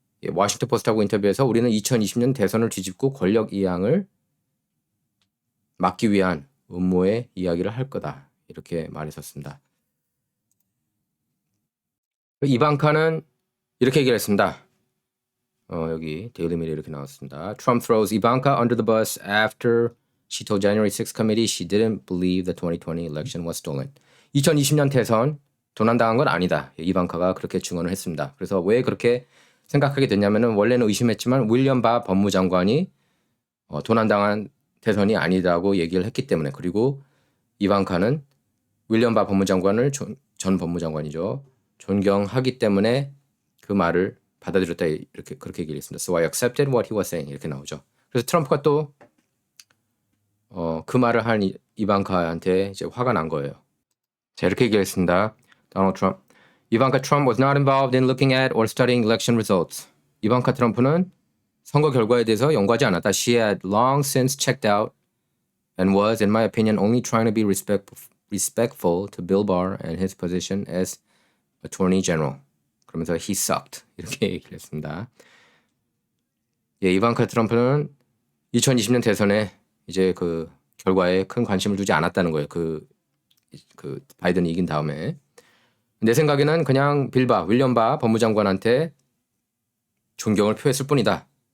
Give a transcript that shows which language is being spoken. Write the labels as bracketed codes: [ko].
[ko] 예, 워싱턴 포스트하고 인터뷰에서 우리는 2020년 대선을 뒤집고 권력 이양을 막기 위한 음모의 이야기를 할 거다. 이렇게 말했었습니다. 이방카는 이렇게 얘기를 했습니다. 여기 데일리 메일 이렇게 나왔습니다. [en] Trump throws Ivanka under the bus after she told January 6th committee she didn't believe the 2020 election was stolen. [ko] 2020년 대선 도난당한 건 아니다. 이방카가 그렇게 증언을 했습니다. 그래서 왜 그렇게 생각하게 됐냐면은 원래는 의심했지만 윌리엄 바 법무장관이 도난당한 대선이 아니다고 얘기를 했기 때문에 그리고 이방카는 윌리엄 바 법무장관을 전 법무장관이죠. 존경하기 때문에 그 말을 받아들였다 이렇게 그렇게 얘기를 했습니다. [en] So I accepted what he was saying [ko] 이렇게 나오죠. 그래서 트럼프가 또 그 말을 한 이방카한테 이제 화가 난 거예요. 자 이렇게 얘기했습니다. [en] Donald Trump. Ivanka Trump was not involved in looking at or studying election results. [ko] 이방카 트럼프는 선거 결과에 대해서 연구하지 않았다. [en] She had long since checked out and was, in my opinion, only trying to be respectful to Bill Barr and his position as Attorney General. [ko] 그러면서 [en] he sucked [ko] 이렇게 얘기를 했습니다. 예, 이방카 트럼프는 2020년 대선에 이제 결과에 큰 관심을 두지 않았다는 거예요. 그 바이든이 이긴 다음에. 내 생각에는 그냥 윌리엄 바 법무장관한테 존경을 표했을 뿐이다.